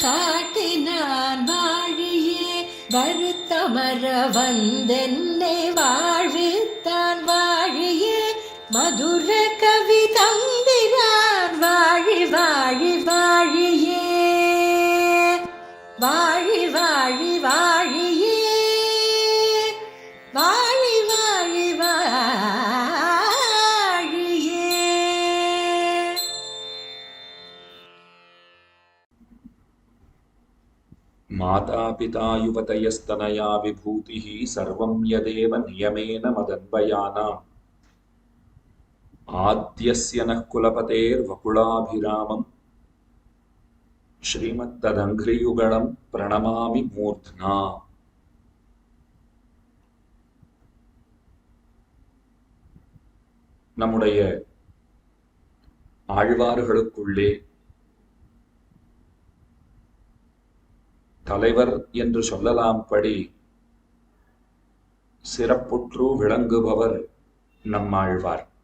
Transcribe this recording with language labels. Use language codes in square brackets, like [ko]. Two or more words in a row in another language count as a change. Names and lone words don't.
[ta] காட்டினான் வாழியே வருத்தமர வந்தென்னை வாழ்வித்தான் வாழியே மதுர கவி தந்திரான் வாழி வாழி வாழியே வாழி வாழி வாழியே வாழி வாழி வாழியே. [sa] माता पिता युवतयस्तनया विभूतिः सर्वं यदेव नियमेन मदन्वयानाम् आद्यस्य नः कुलपतेर्वकुलाभिरामम् श्रीमत्तदङ्घ्रियुगलं प्रणमामि मूर्ध्ना. [ta] நம்முடைய ஆழ்வார்களுக்குள்ளே தலைவர் என்று சொல்லலாம் படி சிறப்புற்று விளங்குபவர் நம்மாழ்வார்.